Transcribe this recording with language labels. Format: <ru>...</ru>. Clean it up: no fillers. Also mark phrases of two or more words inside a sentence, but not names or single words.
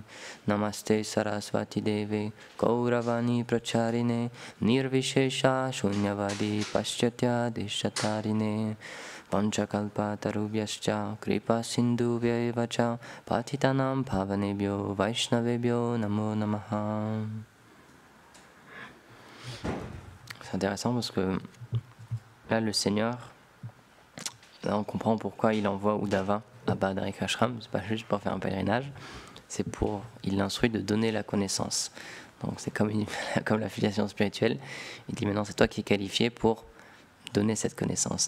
<sa>नमस्ते सारस्वते देवे गौरवाणी प्रचारिणे निर्विशेष शून्यवादि पाश्चात्य देशतारिणे. पञ्चकल्प तरुभ्यश्च कृपा सिन्धुभ्य एवच पतितानां पावनेभ्यो वैष्णवेभ्यो नमो नमः.</sa> <fr>C'est intéressant parce que là, le Seigneur, là, on comprend pourquoi il envoie Uddhava à Badarik-ashram. C'est pas juste pour faire un pèlerinage, c'est pour, il l'instruit de donner la connaissance. Donc c'est comme la filiation spirituelle. Il dit maintenant c'est toi qui es qualifié pour donner cette connaissance.</fr>